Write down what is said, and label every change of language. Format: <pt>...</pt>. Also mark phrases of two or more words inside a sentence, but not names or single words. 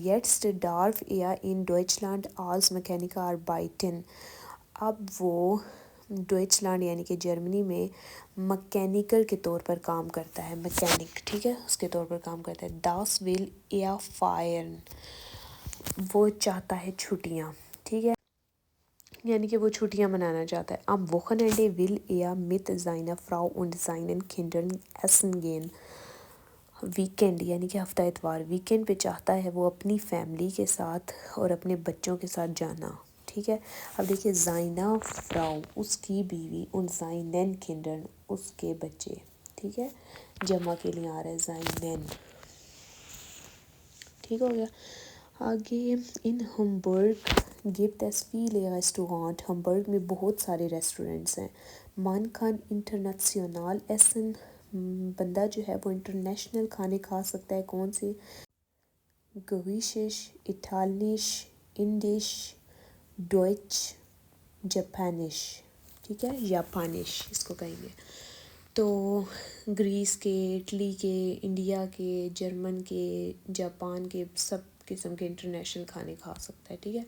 <de>jetzt darf er in Deutschland als Mechaniker arbeiten,</de> <ur>اب وہ ڈویچلینڈ یعنی کہ جرمنی میں مکینیکل کے طور پر کام کرتا ہے، مکینک، ٹھیک ہے، اس کے طور پر کام کرتا ہے۔</ur> <de>das will er feiern,</de> <ur>وہ چاہتا ہے چھٹیاں، ٹھیک ہے، یعنی کہ وہ چھٹیاں منانا چاہتا ہے۔</ur> <de>am Wochenende will er mit seiner Frau und seinen Kindern essen gehen،</de> <ur>ویکینڈ یعنی کہ ہفتہ اتوار، ویکینڈ پہ چاہتا ہے وہ اپنی فیملی کے ساتھ اور اپنے بچوں کے ساتھ جانا، ٹھیک ہے۔ اب دیکھیے</ur> <de>seiner Frau</de> <ur>اس کی بیوی،</ur> <de>und seinen Kindern</de> <ur>اس کے بچے، ٹھیک ہے، جمع کے لیے آ رہا ہے زائنن، ٹھیک ہو گیا۔</ur> <de>آگے in Hamburg gibt es viele ریسٹورانٹ،</de> <ur>ہمبرگ میں بہت سارے ریسٹورنٹس ہیں۔</ur> <de>man kann international essen،</de> <ur>بندہ جو ہے وہ انٹرنیشنل کھانے کھا سکتا ہے، کون سے؟</ur> <de>griechisch, italienisch, indisch, deutsch, japanisch,</de> <ur>ٹھیک ہے، جاپانش اس کو کہیں گے۔ تو گریس کے، اٹلی کے، انڈیا کے، جرمن کے، جاپان کے، سب قسم کے انٹرنیشنل کھانے کھا سکتا ہے، ٹھیک ہے۔</ur>